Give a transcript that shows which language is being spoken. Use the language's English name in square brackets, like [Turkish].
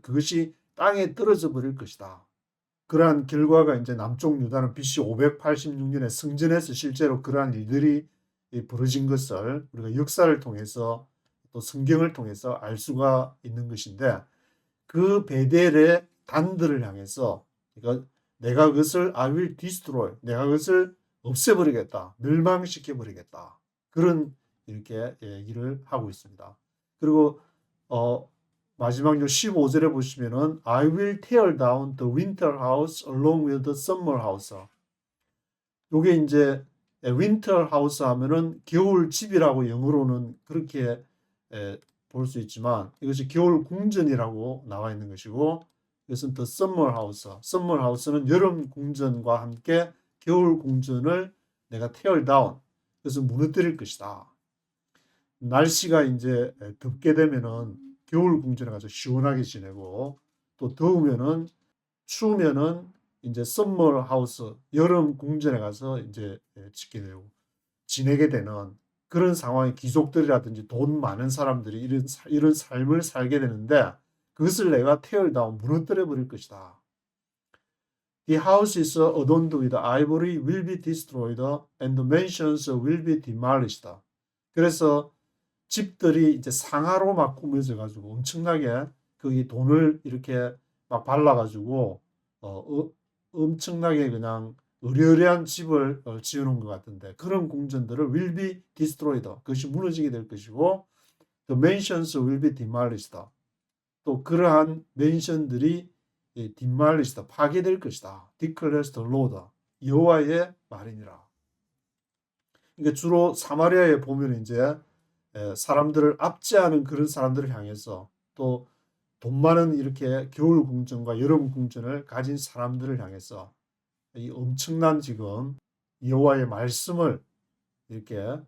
[Korean] 그것이 땅에 떨어져 버릴 것이다. 그러한 결과가 이제 남쪽 유다는 BC 586년에 승전해서 실제로 그러한 일들이 벌어진 것을 우리가 역사를 통해서 또 성경을 통해서 알 수가 있는 것인데 그 베델의 단들을 향해서 그러니까 내가 그것을 [English] I will destroy, [Korean] 내가 그것을 없애버리겠다, 멸망시켜버리겠다. 그런 이렇게 얘기를 하고 있습니다. 그리고 마지막 15절에 보시면은 [English] I will tear down the winter house along with the summer house. [Korean] 요게 이제 winter house 하면은 겨울 집이라고 영어로는 그렇게 볼 수 있지만 이것이 겨울 궁전이라고 나와 있는 것이고 이것은 [English] the summer house. [Korean] summer house는 여름 궁전과 함께 겨울 궁전을 내가 [English] tear down. [Korean] 그래서 무너뜨릴 것이다. 날씨가 이제 덥게 되면은 겨울 궁전에 가서 시원하게 지내고 또 더우면은 추우면은 이제 summer house 여름 궁전에 가서 이제 지내게 되는 그런 상황의 귀족들이라든지 돈 많은 사람들이 이런 삶을 살게 되는데 그것을 내가 [English] tear down [Korean] 무너뜨려 버릴 것이다. [English] The houses adorned with ivory will be destroyed and the mansions will be demolished. [Korean] 그래서 집들이 이제 상아로 막 꾸며져 가지고 엄청나게 거기 돈을 이렇게 막 발라 가지고 엄청나게 그냥 으려으려한 집을 지어놓은 것 같은데 그런 궁전들을 [English] will be destroyed. [Korean] 그것이 무너지게 될 것이고 [English] the mansions will be demolished. [Korean] 또 그러한 맨션들이 demolished, 파괴될 것이다. [English] declares the Lord. [Korean] 여호와의 말이니라. 그러니까 주로 사마리아에 보면 이제 사람들을 압제하는 그런 사람들을 향해서 또 돈 많은 이렇게 겨울 궁전과 여름 궁전을 가진 사람들을 향해서 이 엄청난 지금 여호와의 말씀을 이렇게